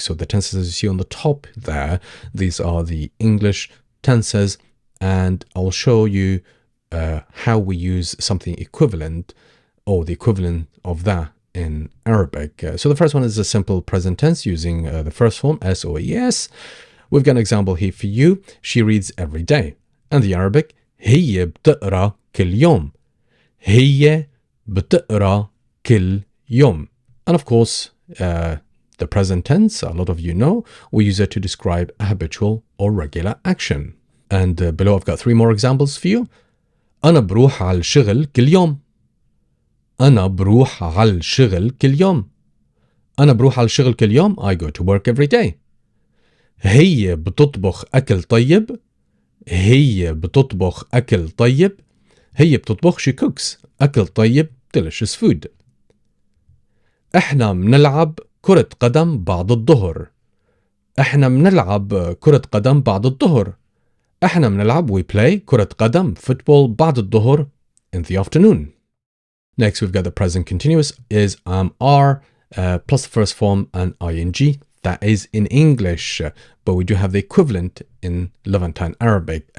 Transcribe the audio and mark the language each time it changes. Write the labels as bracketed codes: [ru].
[en] So the tenses as you see on the top there, these are the English tenses, and I'll show you how we use something equivalent or the equivalent of that in Arabic. So the first one is a simple present tense using the first form, S-O-E-S. We've got an example here for you. She reads every day. And the Arabic, [ar] هي بتقرأ كل يوم. هي بتقرأ كل يوم. [en] And of course, the present tense, a lot of you know, we use it to describe a habitual or regular action. And below I've got 3 more examples for you. [ar] أنا بروح على الشغل كل يوم. أنا بروح على الشغل كل يوم. أنا بروح على الشغل كل يوم. [en] I go to work every day. [ar] هي بتطبخ أكل طيب. هي بتطبخ أكل طيب. هي بتطبخ, [en] she cooks. [ar] أكل طيب, [en] delicious food. [ar] إحنا بنلعب كرة قدم بعد الظهر. إحنا بنلعب كرة قدم بعد الظهر. إحنا بنلعب, [en] we play [ar] كرة قدم, [en] football, [ar] بعد الظهر, [en] in the afternoon. Next, we've got the present continuous is are plus the first form and ing, That is in English, but we do have the equivalent in Levantine Arabic.